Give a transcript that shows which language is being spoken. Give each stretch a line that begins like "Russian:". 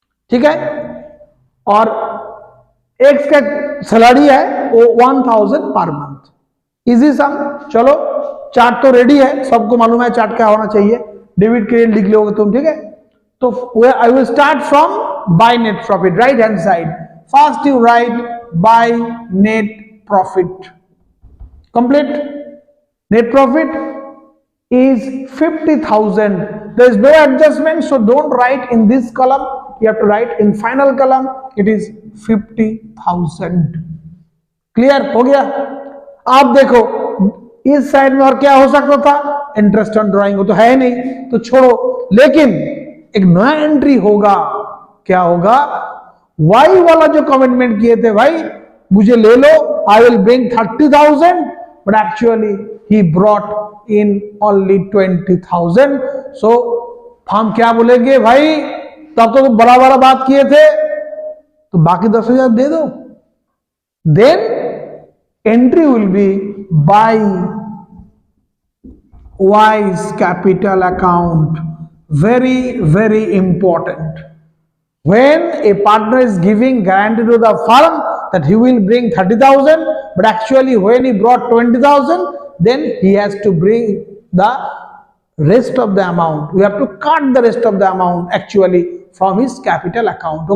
Hindi: ठीक है, और X का सैलरी है वो 1,000 पर मंथ।
English: Easy sum.
Hindi: चलो चार्ट तो रेडी है, सबको मालूम है चार्ट क्या होना चाहिए, डेबिट क्रेडिट लिख लोगे तुम, ठीक है।
English: तो I will start from by net profit, right hand side. First you write by net profit, complete net profit is 50,000. There is no adjustment, so don't write in this column. You have to write in final column. It is 50,000.
Hindi: Clear हो गया? आप देखो इस side में और क्या हो सकता था, इंटरेस्ट ऑन ड्राइंग, वो तो है नहीं तो छोड़ो, लेकिन एक नया एंट्री होगा. क्या होगा? वाई वाला जो कमिटमेंट किए थे, भाई मुझे ले लो,
English: I will bring 30,000, but actually he brought in only
Hindi: 20,000. सो हम क्या बोलेंगे, भाई तब तो बड़ा बड़ा बात किए थे, तो बाकी 10,000 दे दो.
English: Then entry will be by wise capital account. very very important. When a partner is giving guarantee to the firm that he will bring 30,000, but actually when he brought 20,000, then he has to bring the rest of the amount. We have to cut the rest of the amount actually from his capital account.